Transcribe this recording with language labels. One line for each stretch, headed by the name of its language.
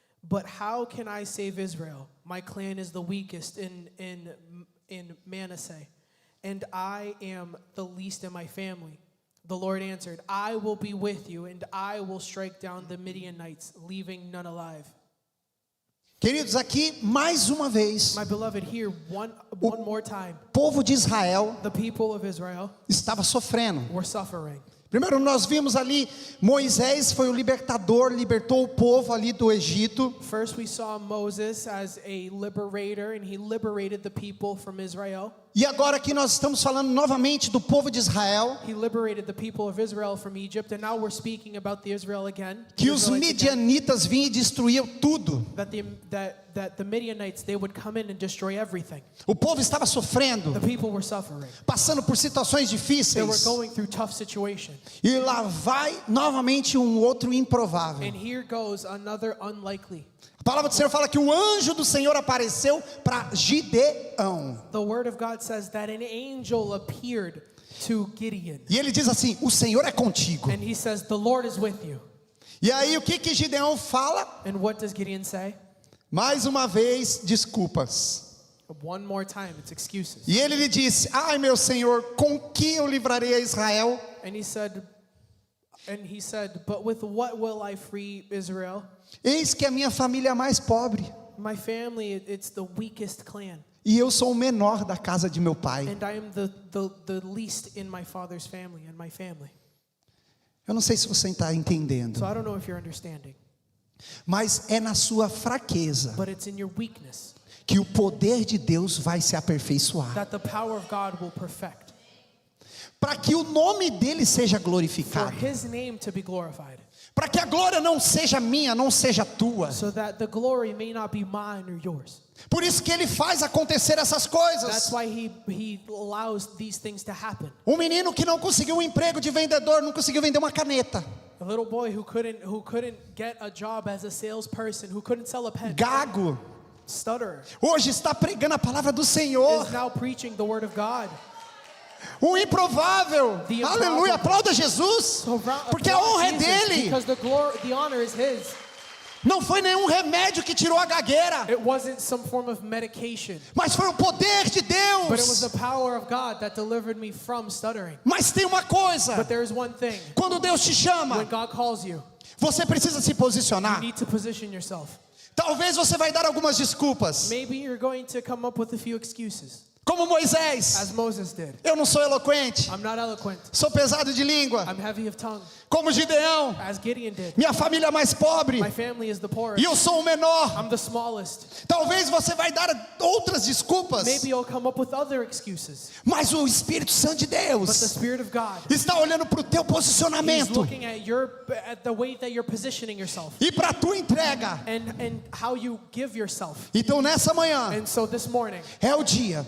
English: But how can I save Israel? My clan is the weakest in Manasseh, and I am the least in my family. The Lord answered, I will be with you, and I will strike down the Midianites, leaving none alive.
Portuguese: Queridos, aqui mais uma vez,
English: My beloved, here one more time,
Portuguese: o povo de Israel
English: the people of Israel
Portuguese: estava sofrendo.
English: were suffering.
Portuguese: Primeiro nós vimos ali, Moisés foi o libertador, libertou o povo ali do Egito.
English: First we saw Moses as a liberator, and he liberated the people from Israel.
Portuguese: E agora aqui nós estamos falando novamente do povo de Israel,
English: He liberated the people of Israel from Egypt, and now we're speaking about the Israel again.
Portuguese: que os
English: Israelites again,
Portuguese: midianitas vinham e destruíam tudo.
English: that the Midianites, they would come in and destroy everything.
Portuguese: O povo estava sofrendo,
English: The people were suffering.
Portuguese: passando por situações
English: They were
Portuguese: difíceis.
English: going through tough situations.
Portuguese: E lá vai novamente um outro improvável.
English: And here goes another unlikely.
Portuguese: A palavra do Senhor fala que o anjo do Senhor apareceu para Gideão.
English: The word of God says that an angel appeared to Gideon.
Portuguese: E ele diz assim: o Senhor é contigo.
English: And he says, the Lord is with you.
Portuguese: E aí o que Gideão fala?
English: And what does Gideon say?
Portuguese: Mais uma vez, desculpas.
English: One more time, it's excuses.
Portuguese: E ele lhe disse: ai meu Senhor, com que eu livrarei a Israel?
English: And he said, but with what will I free Israel?
Portuguese: Eis que a minha família é a mais pobre,
English: My family, it's the weakest clan.
Portuguese: e eu sou o menor da casa de meu pai.
English: And I am the least in my father's family and my family.
Portuguese: Eu não sei se você está entendendo,
English: So I don't know if you're understanding,
Portuguese: mas é na sua fraqueza
English: but it's in your weakness
Portuguese: que o poder de Deus vai se aperfeiçoar,
English: that the power of God will perfect,
Portuguese: para que o nome dele seja
English: for
Portuguese: glorificado,
English: his name to be glorified,
Portuguese: para que a glória não seja minha, não seja tua.
English: so that the glory may not be mine or yours.
Portuguese: Por isso que ele faz acontecer essas coisas.
English: why he allows these things to happen.
Portuguese: Um menino que não conseguiu um emprego de vendedor, não conseguiu vender uma caneta,
English: A little boy who couldn't get a job as a salesperson, who couldn't sell a pen,
Portuguese: gago,
English: stutterer,
Portuguese: hoje está pregando a palavra do Senhor.
English: is now preaching the word of God.
Portuguese: O improvável,
English: The
Portuguese: aleluia, aplauda Jesus,
English: So
Portuguese: porque a honra é
English: Jesus,
Portuguese: dele.
English: because the honor is his.
Portuguese: Não foi nenhum remédio que tirou a gagueira,
English: It wasn't some form of medication,
Portuguese: mas foi o poder de
English: but it was
Portuguese: Deus.
English: the power of God that delivered me from stuttering.
Portuguese: Mas tem uma coisa,
English: But there is one thing:
Portuguese: quando Deus te
English: when
Portuguese: chama,
English: God calls you,
Portuguese: você precisa se
English: you
Portuguese: posicionar.
English: need to position yourself.
Portuguese: Talvez você vai dar algumas desculpas,
English: Maybe you're going to come up with a few excuses,
Portuguese: como Moisés.
English: as Moses did.
Portuguese: Eu não sou eloquente,
English: I'm not eloquent.
Portuguese: sou pesado de língua,
English: I'm heavy of tongue,
Portuguese: como Gideão.
English: as Gideon did.
Portuguese: Minha família é mais pobre
English: My family is the poorest.
Portuguese: e eu sou o menor.
English: I'm the smallest.
Portuguese: Talvez você vai dar outras desculpas,
English: Maybe you'll come up with other excuses.
Portuguese: mas o Espírito Santo de
English: But the
Portuguese: Deus
English: Spirit of God,
Portuguese: está olhando para o teu
English: He's
Portuguese: posicionamento
English: looking at the way that you're positioning yourself
Portuguese: e para a tua entrega.
English: and how you give yourself.
Portuguese: Então nessa manhã
English: And so this morning
Portuguese: é o dia